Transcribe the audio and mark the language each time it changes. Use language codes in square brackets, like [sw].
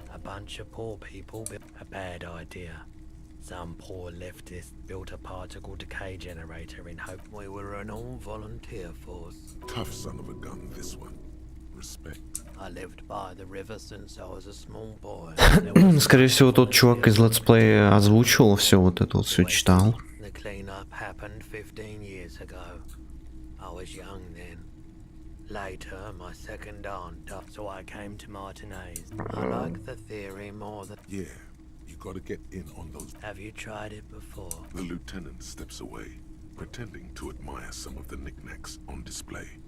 [en] A bunch of poor people built a bad idea. Some poor leftist built a particle decay generator in hope we were an all-volunteer force. Tough son of a gun, this one. Respect. I lived by the river since I was a small boy. [ru] Скорее всего, тот чувак из летсплея озвучивал все вот это, вот все читал. [en] The cleanup happened 15 years ago. I was young then. Later, my second aunt died, so I came to Martinez. I like the theory more than... Yeah, you gotta get in on those... Have you tried it before? The lieutenant steps away, pretending to admire some of the knickknacks on display.